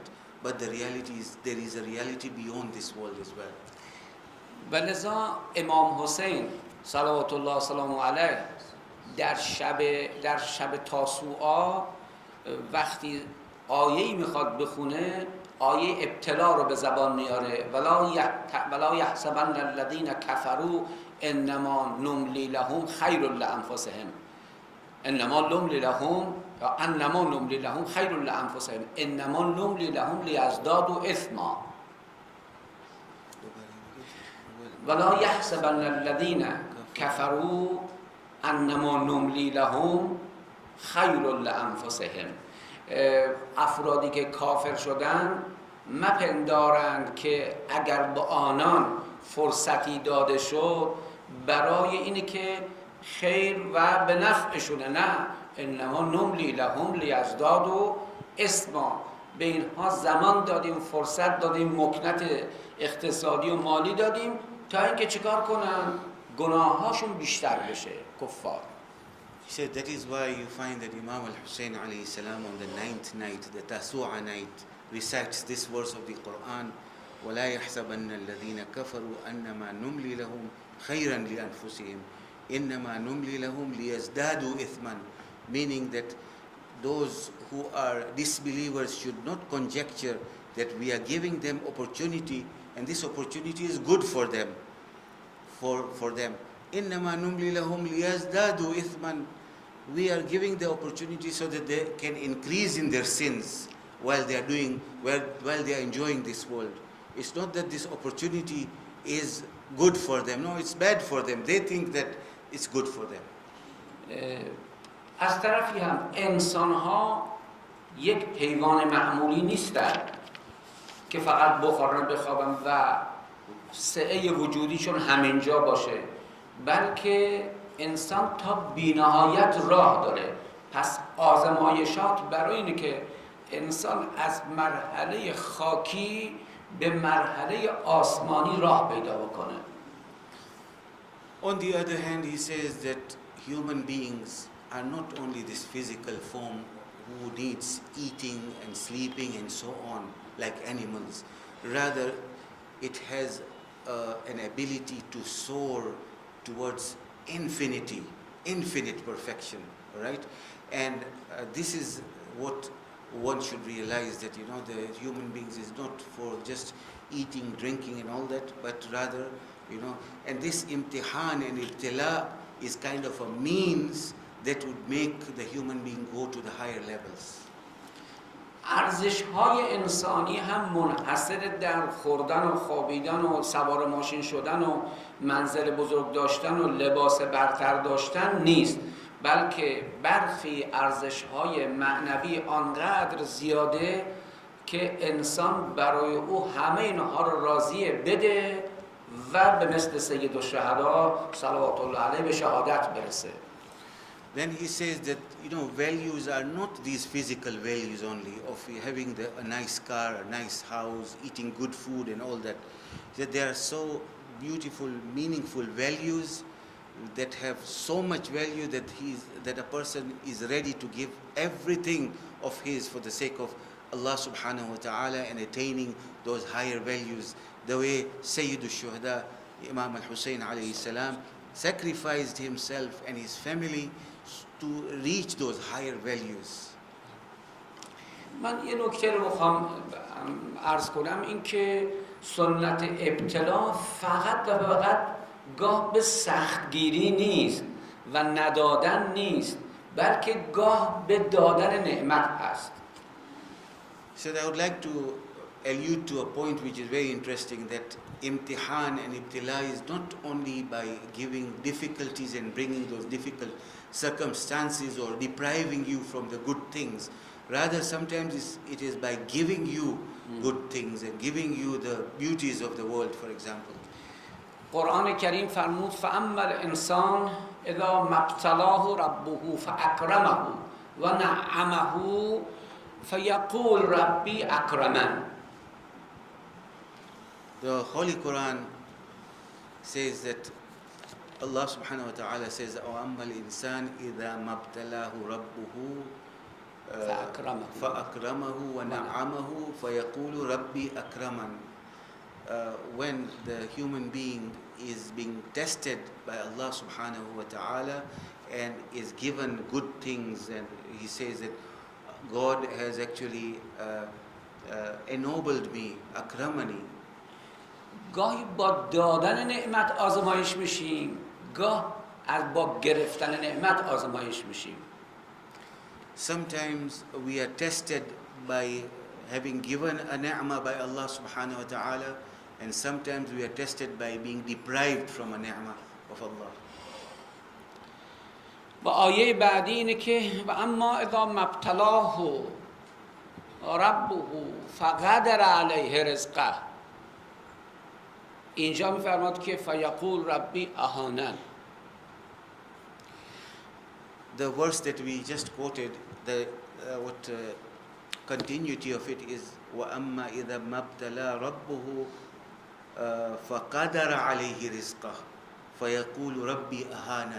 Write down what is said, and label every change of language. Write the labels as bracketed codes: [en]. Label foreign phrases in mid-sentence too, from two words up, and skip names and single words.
[en] But the reality is, there is a reality beyond this world as well. [fa] و لذا امام حسین [ar] صلوات الله سلام علیه [fa] در شب تاسوعا وقتی آیه‌ای میخواد بخونه، آیه ابتلا رو به زبان میاره، [ar] ولا یحسبن الذین کفروا انما نملی لهم خیر لانفسهم، انما نملی لهم خیر لانفسهم، انما نملی لهم لیزدادوا اثما. ولا یحسبن الذین کفروا انما نملی لهم خیر لانفسهم. [fa] افرادی که کافر شدن مپندارند که اگر به آنان فرصتی داده شد برای اینه که خیر و به نفعشونه، نه، [ar] انما نملی لهم لیزدادوا اثما. [fa] به اینها زمان دادیم، فرصت دادیم، مکنت اقتصادی و مالی دادیم تا اینکه چیکار کنن؟ گناهاشون بیشتر بشه کفار. [en] He said that is why you find that Imam al-Hussein [ar] عليه السلام [en] on the 9th night, the Tasu'a night, recites this verse of the Quran, [ar] وَلَا يَحْسَبَنَّ الَّذِينَ كَفَرُوا أَنَّمَا نُمْلِي لَهُمْ خَيْرًا لِأَنفُسِهِمْ إِنَّمَا نُمْلِي لَهُمْ لِيَزْدَادُوا إِثْمًا, [en] meaning that those who are disbelievers should not conjecture that we are giving them opportunity and this opportunity is good for them. For them. إِنَّمَا نُمْلِي لَهُمْ لِيَزْدَادُوا إِثْمًا, we are giving the opportunity so that they can increase in their sins while they are enjoying this world. It's not that this opportunity is good for them. No, it's bad for them. They think that it's good for them. [fa] از طرفی هم انسان ها یک حیوان معمولی نیستن که فقط بخورن بخوابن و سعه وجودیشون همینجا باشه، بلکه انسان تا بی‌نهایت راه داره. پس آزمایشات برای اینه که انسان از مرحله خاکی به مرحله آسمانی راه پیدا بکنه. [en] On the other hand, he says that human beings are not only this physical form who needs eating and sleeping and so on like animals. Rather, it has an ability to soar towards infinite perfection, right? And this is what one should realize, that the human beings is not for just eating, drinking and all that, but rather, and this imtihan and ibtila is kind of a means that would make the human being go to the higher levels. [fa] ارزش‌های انسانی هم منحصر در خوردن و خوابیدن و سوار ماشین شدن و منزل بزرگ داشتن و لباس برتر داشتن نیست، بلکه برخی ارزش‌های معنوی آنقدر زیاده که انسان برای او همه اینها رو راضیه بده و به مثل سید الشهدا [ar] صلوات الله علیه [fa] به شهادت برسه. [en] Then he says that values are not these physical values only of having a nice car, a nice house, eating good food and all that. That they are so beautiful, meaningful values that have so much value that a person is ready to give everything of his for the sake of Allah [ar] سبحانه وتعالى [en] and attaining those higher values. The way Sayyid al-Shuhada, Imam al-Hussein [ar] عليه السلام, [en] sacrificed himself and his family to reach those higher values. [fa] من یه نکته رو بخوام عرض کنم، این که سنت ابتلا فقط و فقط گاه به سختگیری نیست و ندادن نیست، بلکه گاه به دادن نعمت هست. [en] So I would like to allude to a point which is very interesting, that imtihan and ibtila is not only by giving difficulties and bringing those difficult circumstances or depriving you from the good things. Rather, sometimes it is by giving you good things and giving you the beauties of the world, for example. [fa] قرآن کریم فرمود [ar] فَأَمَّا الْإِنسَانُ إِذَا مَبْتَلَاهُ رَبُّهُ فَأَكْرَمَهُ وَنَعَّمَهُ فَيَقُولُ رَبِّي أَكْرَمَنِ. [en] The Holy Quran says that Allah [ar] سبحانه وتعالى [en] says, [ar] وَأَمَّا الْإِنسَانِ إِذَا مَبْتَلَاهُ رَبُّهُ فَأَكْرَمَهُ وَنَعَّمَهُ فَيَقُولُ رَبِّي أَكْرَمَنِ. [en] When the human being is being tested by Allah [ar] سبحانه وتعالى [en] and is given good things, and he says that God has actually ennobled me, akramani. [fa] گاهی با دادن نعمت آزمایش میشیم، گاه از با گرفتن نعمت آزمایش میشیم. [en] Sometimes we are tested by having given a ni'mah by Allah [ar] سبحانه وتعالى, [en] and sometimes we are tested by being deprived from a ni'mah of Allah. [fa] و آیه بعدی اینه که [ar] و اما اذا مبتلاه ربه فقدر علیه رزقه. [fa] اینجا میفرماد که [ar] فیقول ربی اهانن. [en] The verse that we just quoted, what continuity of it is [ar] وَأَمَّا إِذَا مَبْتَلَى رَبُّهُ فَقَدَرَ عَلَيْهِ رِزْقَهُ فَيَقُولُ رَبِّي أَهَانًا.